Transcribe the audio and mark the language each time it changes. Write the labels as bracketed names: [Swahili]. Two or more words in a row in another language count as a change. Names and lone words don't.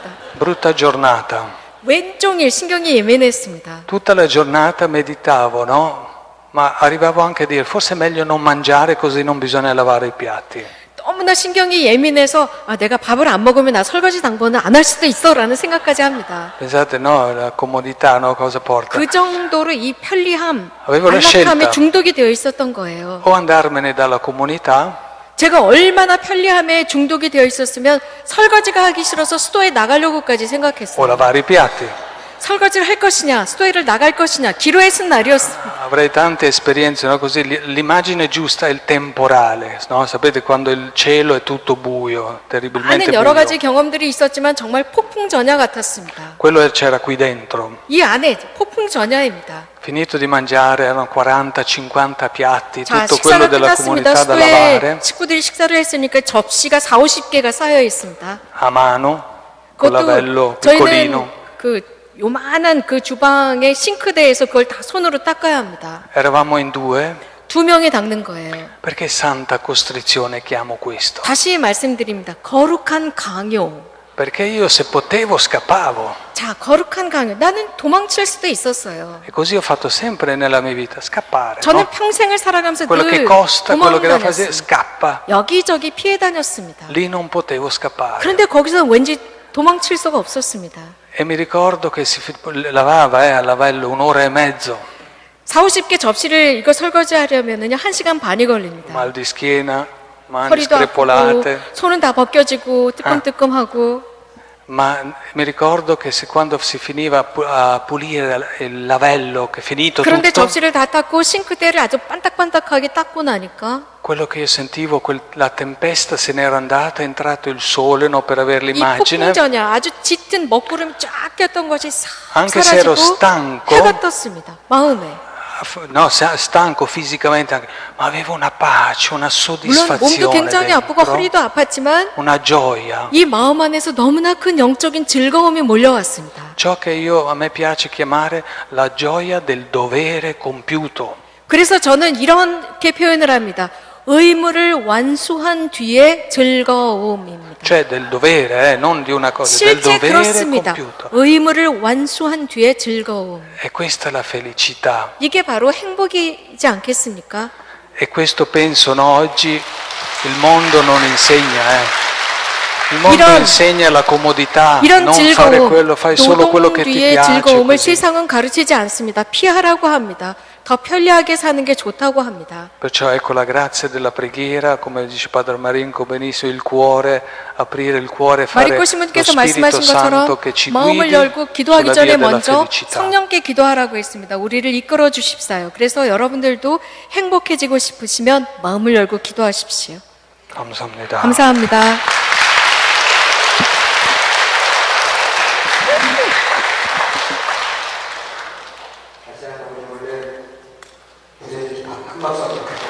[Italian] Brutta giornata. [Korean] 왼종일 신경이 예민했습니다. [Italian] Tutta la giornata meditavo, no? Ma arrivavo anche a dire forse è meglio non mangiare così non bisogna lavare i piatti. [Korean] 너무나 신경이 예민해서 내가 밥을 안 먹으면 나 설거지 당번은 안 할 수도 있어라는 생각까지 합니다. [Italian] Pensate, no? La comodità, no? Cosa porta? [Korean] 그 정도로 이 편리함, [Italian] Avevo la [Korean] 안락함에 [Italian] scelta. [Korean] 중독이 되어 있었던 거예요. [Italian] O andarmene dalla comunità, [Korean] 제가 얼마나 편리함에 중독이 되어 있었으면 설거지가 하기 싫어서 수도에 나가려고까지 [Italian] o [Korean] 생각했어요. [Italian] lavare i piatti. [Korean] 설거지를 할 것이냐, 수도에를 나갈 것이냐, 기로에 쓴 날이었습니다. [Italian] Avrei tante esperienze, no? Così l'immagine giusta è il temporale, no? Sapete quando il cielo è tutto buio, terribilmente [Korean] 많은 여러 가지 [Italian] buio. [Korean] 경험들이 있었지만 정말 폭풍전야 같았습니다. [Italian] Quello c'era qui dentro. [Korean] 이 안에 폭풍전야입니다. [Italian] Finito di mangiare, erano 40-50 piatti, [Korean] 자, [Italian] tutto quello [Korean] 식사가 [Italian] della [Korean] 끝났습니다. [Italian] comunità da [Korean] 수도에 [Italian] lavare, [Korean] 식구들이 식사를 했으니까 접시가 40-50개가 쌓여 있습니다. [Italian] a mano, con lavello [Korean] 그것도 저희는 [Italian] piccolino. [Korean] 그 요만한 그 주방의 싱크대에서 그걸 다 손으로 닦아야 합니다. [Italian] Eravamo in due, [Korean] 두 명이 닦는 거예요. [Italian] perché santa costrizione chiamo questo? [Korean] 다시 말씀드립니다. 거룩한 강요. [Italian] Perché io se potevo scappavo. [Korean] 자, 거룩한 강요. 나는 도망칠 수도 있었어요. [Italian] E così ho fatto sempre nella mia vita, scappare. [Korean] 저는 [Italian] No? [Korean] 평생을 살아가면서 [Italian] Quello che [Korean] 늘 [Italian] costa, quello che devo fare, [Korean] 도망다녔습니다. [Italian] scappa. [Korean] 여기저기 피해 다녔습니다. [Italian] Lì non potevo scappare. [Korean] 그런데 거기서 왠지 도망칠 수가 없었습니다. [Italian] E mi ricordo che si lavava a lavello 1 ora e mezzo. [Korean] 40-50개 접시를 이거 설거지하려면은요 1시간 반이 걸립니다. [Italian] Mal di schiena, mani [Korean] 허리도 아프고 [Italian] screpolate. [Korean] 손은 다 벗겨지고 뜨끔뜨끔하고. [Italian] Ma mi ricordo che quando si finiva a pulire il lavello, che è finito [Korean] 그런데 [Italian] tutto, [Korean] 접시를 다 닦고 싱크대를 아주 반딱반딱하게 닦고 나니까 [Italian] quello che io sentivo, la tempesta se n'era andata, è entrato il sole, no, per avere [Korean] 이 [Italian] l'immagine. [Korean] 폭풍전야 아주 짙은 먹구름이 쫙 꼈던 것이 싹 [Italian] Anche se ero [Korean] 사라지고 [Italian] stanco, [Korean] 해가 떴습니다. 마음에. [Italian] no, stanco fisicamente anche, ma avevo una pace, una [Korean] 물론 몸도 [Italian] soddisfazione [Korean] 굉장히 아프고 [Italian] dentro, [Korean] 허리도 아팠지만 [Italian] una gioia. [Korean] 이 마음 안에서 너무나 큰 영적인 즐거움이 몰려왔습니다. [Italian] Ciò che a me piace chiamare la gioia del dovere compiuto. [Korean] 그래서 저는 이렇게 표현을 합니다. 의무를 완수한 뒤에 즐거움입니다. [Italian] Cioè del dovere, non di una cosa, del [Korean] 실제 [Italian] dovere [Korean] 그렇습니다. [Italian] compiuto. [Korean] 의무를 완수한 뒤에 즐거움. [Italian] E questa è la felicità. [Korean] 이게 바로 행복이지 않겠습니까? [Italian] E questo penso, no, oggi il mondo non insegna, Il mondo insegna la comodità, [Korean] 이런 [Italian] non fare [Korean] 즐거움, [Italian] quello, fai solo quello che [Korean] 노동 [Italian] ti [Korean] 뒤의 [Italian] piace. [Korean] 즐거움을 [Italian] Così. [Korean] 세상은 가르치지 않습니다. 피하라고 합니다. 더 편리하게 사는 게 좋다고 합니다. [Italian] Perciò ecco la grazia della preghiera, come dice Padre Marinco benissimo, il cuore, aprire il cuore, fare lo [Korean] 마리코 신부님께서 [Italian] Spirito [Korean] 말씀하신 것처럼 [Italian] Santo che ci [Korean] 마음을 [Italian] guidi [Korean] 열고 기도하기 [Italian] sulla [Korean] 전에 [Italian] via della [Korean] 먼저 [Italian] felicità. [Korean] 성령께 기도하라고 했습니다. 우리를 이끌어 주십사요. 그래서 여러분들도 행복해지고 싶으시면 마음을 열고 기도하십시오. 감사합니다. 감사합니다. 큰 박수